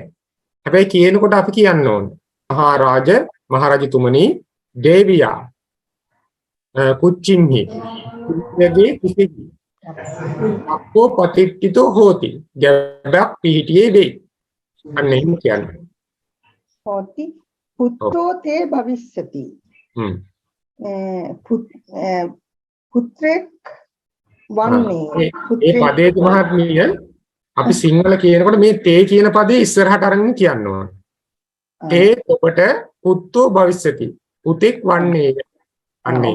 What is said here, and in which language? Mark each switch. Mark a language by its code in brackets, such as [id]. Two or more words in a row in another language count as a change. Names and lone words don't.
[si] හැබැයි කියනකොට අපි කියන්න ඕනේ මහරජතුමනි දේවියා [pi] කුච්චිම්හි කුච්චගේ [si] කුසෙහි [pi] අපෝ පතිත්ථිතෝ හෝති [si] ගැබක් පිහිටියේ වෙයි. අන්න එහෙම කියන්නේ. [pi] හෝති පුත්තෝ තේ භවිස්සති. [si] පුත්‍රෙක් වන්නේ. ඒ පදේ මහත්මිය අපි සිංහල කියනකොට මේ තේ කියන පදේ ඉස්සරහට අරගෙන කියන්න ඕන. [pi] තේ ඔබට පුත්තෝ භවිස්සති. [si] පුතෙක් වන්නේ. අන්නේ.